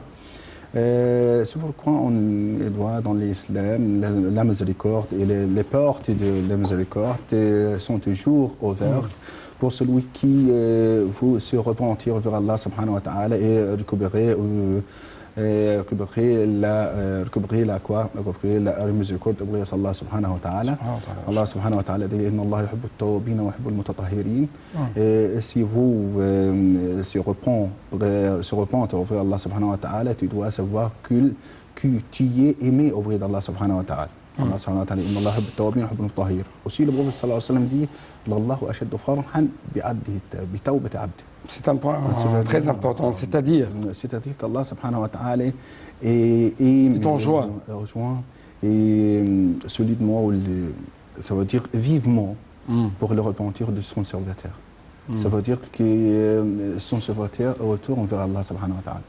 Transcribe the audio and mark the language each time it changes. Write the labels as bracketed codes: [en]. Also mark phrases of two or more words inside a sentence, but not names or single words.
[fr] C'est pourquoi on doit dans l'islam la miséricorde et les portes de la miséricorde sont toujours ouvertes pour celui qui veut se repentir vers Allah [ar] سبحانه وتعالى [fr] et récupérer la miséricorde de Allah [ar] سبحانه وتعالى. الله سبحانه وتعالى dit إن الله يحب التوابين ويحب المتطهرين. [fr] Si vous se repentez vers Allah [ar] سبحانه وتعالى, [fr] tu dois savoir que que tu es aimé auprès d'Allah [ar] سبحانه وتعالى. الله سبحانه وتعالى، إن الله يحب التوابين ويحب المتطهرين. [fr] Aussi le prophète [ar] صلى الله عليه وسلم [fr] dit, [ar] الله أشد فرحا بتوبة عبدي. [fr] C'est un point très important, c'est-à-dire qu'Allah [ar] سبحانه وتعالى [fr] est en joie. Et solidement, ça veut dire vivement pour le repentir de son serviteur. Ça veut dire que son serviteur retourne vers Allah [ar] سبحانه وتعالى.